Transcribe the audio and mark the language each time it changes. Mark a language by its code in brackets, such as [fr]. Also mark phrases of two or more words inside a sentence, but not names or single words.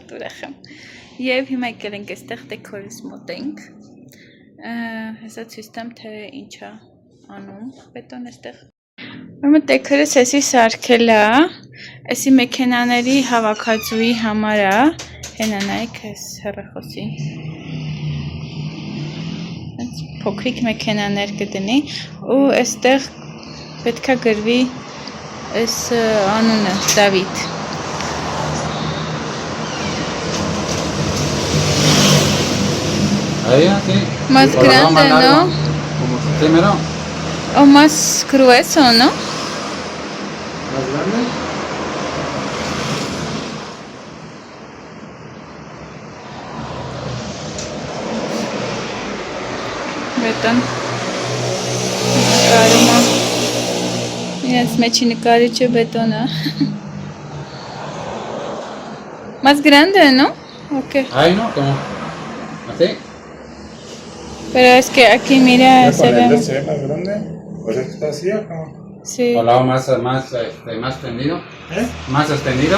[hy] ուրախ եմ, և հիմա եկել ենք այստեղ դեկորից մոտ ենք, հեսա ցույց տամ, թե ինչ է անում բետոն այստեղ, Ուրեմն տեքերս էսի սարքել է, էսի մեքենաների հավաքածուի համար է, հենա նայեք ես հեռախոսի, փոքրիկ մեքենաներ կդնի, ու այստեղ պետք է գրվի այս անունը, Դավիթ, [es] más grande, ¿no? Primero. O más grueso, ¿no? ¿Más grande? [hy] Բետոն նկարում է, իրենց մեջի նկարիչը բետոն է, [es] más grande, ¿no? Okay. Ahí no, como así. Pero es que aquí mira, se ve ¿Se ve más grande? ¿Pues esto está así o cómo? Sí, O lado más extendido. Más extendido.